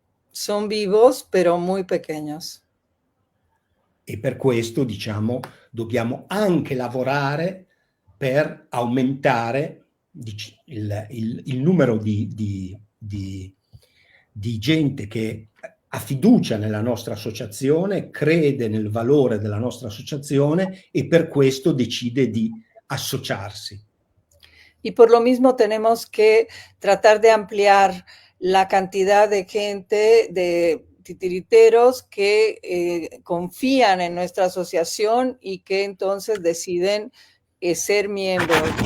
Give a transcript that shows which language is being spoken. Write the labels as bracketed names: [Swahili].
[Spanish] Son vivos, pero muy pequeños. [Italian] E per questo, diciamo, dobbiamo anche lavorare per aumentare il numero di gente che ha fiducia nella nostra associazione, crede nel valore della nostra associazione e per questo decide di associarsi. [Spanish] Y por lo mismo tenemos que tratar de ampliar la cantidad de gente, de titiriteros que confían en nuestra asociación y que entonces deciden ser miembros.